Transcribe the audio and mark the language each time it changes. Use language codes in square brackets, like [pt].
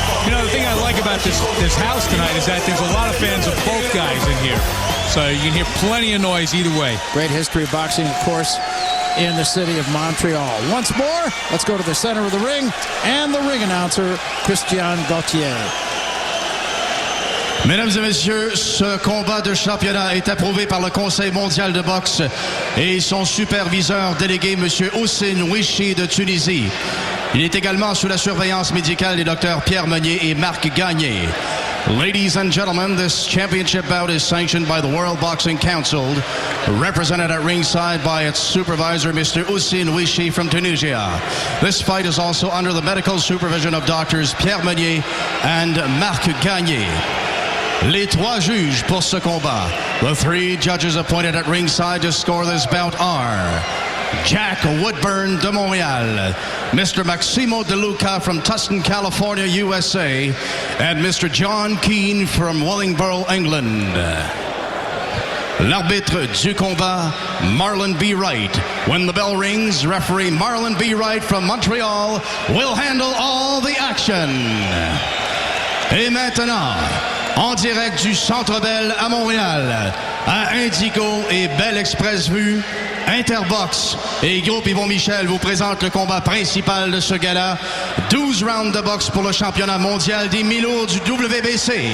[en] You know, the thing I like about this house tonight is that there's a lot of fans of both guys in here. So you can hear plenty of noise either way. Great history of boxing, of course, in the city of Montreal. Once more, let's go to the center of the ring and the ring announcer, Christian Gauthier. [fr] Mesdames et messieurs, ce combat de championnat est approuvé par le Conseil mondial de boxe et son superviseur délégué, M. Houssine Wichi de Tunisie. Il est également sous la surveillance médicale des docteurs Pierre Meunier et Marc Gagné. [en] Ladies and gentlemen, this championship bout is sanctioned by the World Boxing Council, represented at ringside by its supervisor, Mr. Houssine Wichi from Tunisia. This fight is also under the medical supervision of doctors Pierre Meunier and Marc Gagné. [fr] Les 3 juges pour ce combat. [en] The 3 judges appointed at ringside to score this bout are Jack Woodburn de Montréal, Mr. Maximo De Luca from Tustin, California, USA, and Mr. John Keane from Wellingborough, England. [fr] L'arbitre du combat, Marlon B. [en] Wright. When the bell rings, referee Marlon B. Wright from Montreal will handle all the action. [fr] Et maintenant, en direct du Centre Bell à Montréal, à Indigo et Bell Express Vue, Interbox et Groupe Yvon Michel vous présentent le combat principal de ce gala. 12 rounds de boxe pour le championnat mondial des mi-lourds du WBC.